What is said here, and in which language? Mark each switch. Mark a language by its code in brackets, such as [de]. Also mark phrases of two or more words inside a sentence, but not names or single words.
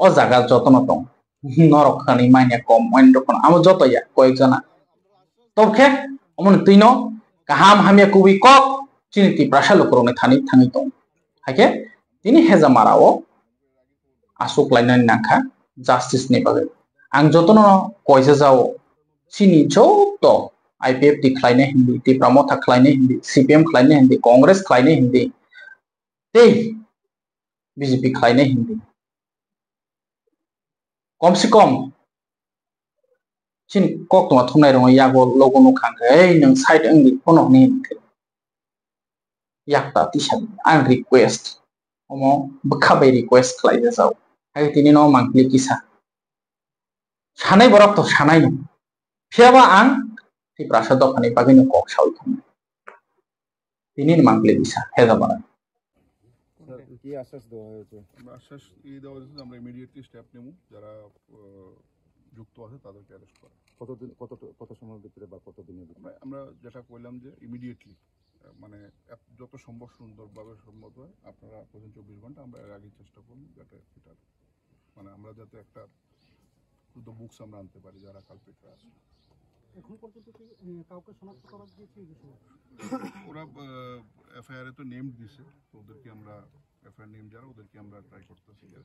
[trp] jaga jotono tong norok khani maine kom ondo kon amo joto ya koek jana tobkhe amon tuino kaham hamya kubi kok chini ti prasalo korone thani thangi tong hake tini heza marao asuk lainan nakha justice ni bage ang jotono koisa jao chini joto IPF ti khlaine hindi ti pramotha khlaine hindi CPM khlaine hindi Congress khlaine hindi tei BJP khlaine hindi कम से कम चिन कक तो थुनाय रङ यागो लोगो नो खांगे ए नों साइड अंगि फनो नि याक्ता तिसा आं रिक्वेस्ट ओमो बखाबै रिक्वेस्ट खालाय जाव हाय तिनि नो मांगलि किसा सानाय बरक तो सानाय नो फियाबा आं ति प्रासाद दखानि बागै नो कक साव तिनि मांगलि किसा हेजाबारा [bn] কি আশ্বাস দেওয়া হয়েছে আশ্বাস এই দেওয়া হয়েছে আমরা [en] immediately step [bn] নেব যারা যুক্ত আছে তাদেরকে অ্যারেস্ট করা কত সময়ের ভিতরে বা কত দিনের ভিতরে আমরা যেটা কইলাম যে ইমিডিয়েটলি মানে যত সম্ভব সুন্দরভাবে সম্ভব হয় আপনারা প্রথম 24 ঘন্টা আমরা এর আগে চেষ্টা করব যাতে এটা মানে আমরা যাতে একটা শুধু বুকস আমরা আনতে পারি যারা কালপিটরা আছে এখন পর্যন্ত কি কাউকে শনাক্ত করা গিয়েছে ওরা এফআইআর এ তো নেম দিয়েছে তো ওদেরকে আমরা [en] FIR name [bn] যারা ওদেরকে আমরা ট্রাই করতেছি